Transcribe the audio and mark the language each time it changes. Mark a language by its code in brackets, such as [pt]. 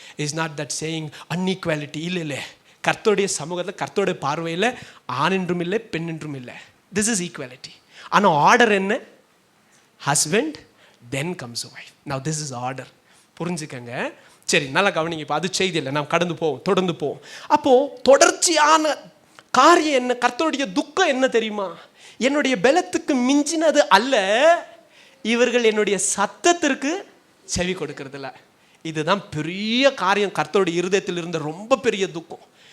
[en] Is not that saying unequality. [ta] இல்லை, கர்த்தருடைய சமூகத்தில், கர்த்தருடைய பார்வையில் ஆண் என்றும் இல்லை, பெண் என்றும் இல்லை. [en] This is equality. [ta] ஆனால் ஆர்டர் என்ன? [en] Husband then comes wife. Now this is order. [ta] புரிஞ்சுக்கங்க. சரி, நல்லா கவனிங்க. இப்போ அது செய்தி இல்லை, நாம் தொடர்ந்து போவோம். அப்போ தொடர்ச்சியான காரியம் என்ன? கர்த்தருடைய துக்கம் என்ன தெரியுமா? என்னுடைய பலத்துக்கு மிஞ்சினது அல்ல, இவர்கள் என்னுடைய சத்தத்திற்கு செவி கொடுக்கறதில்ல. இதுதான் பெரிய காரியம். கர்த்தருடைய இருதயத்தில் இருந்த ரொம்ப பெரிய துக்கம்.